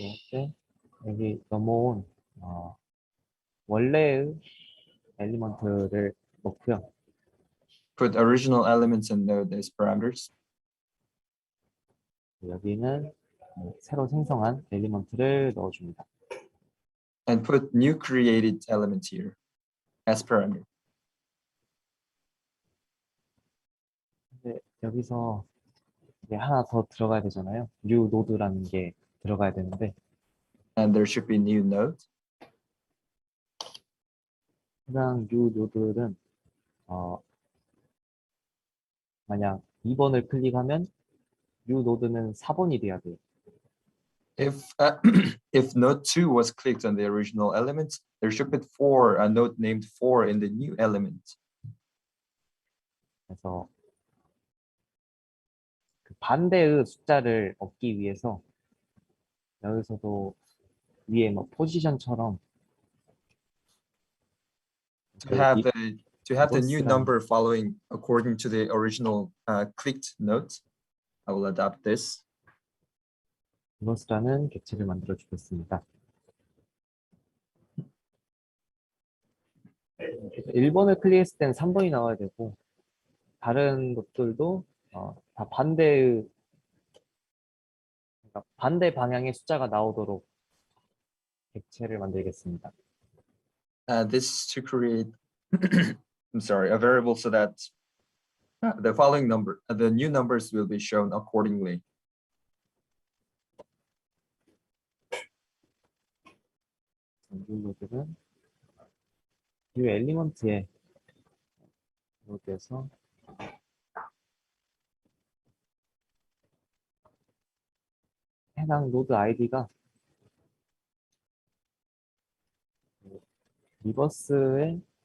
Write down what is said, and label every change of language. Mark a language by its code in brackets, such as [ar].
[ko] 때 여기 넘어온 원래의 엘리먼트를 넣고요. [en] Put original elements and node as parameters. [ko] 여기는 새로 생성한 엘리먼트를 넣어줍니다. [en] And put new created element here as parameter. [ko] 근데 여기서 이제 하나 더 들어가야 되잖아요. new node라는 게 들어가야 되는데 [en] And there should be new node. [ko] 해당 new node는 만약 2번을 클릭하면 new node는 4번이 돼야 돼요. [en] If node 2 was clicked on the original element, there should be a node named 4 in the new element. [ko] 그래서 그 반대의 숫자를 얻기 위해서 여기서도 위에 뭐 포지션처럼 [en] To have the new number following according to the original clicked node, I will adapt this. [ko] 리버스라는 객체를 만들어 주겠습니다. 1번을 클릭했을 때는 3번이 나와야 되고 다른 것들도 다 반대 방향의 숫자가 나오도록 객체를 만들겠습니다. [en] This is to create, I'm sorry, a variable so that the following number, the new numbers will be shown accordingly. [ko] 노드는 이 엘리먼트에 노드에서 해당 노드 아이디가 리버스에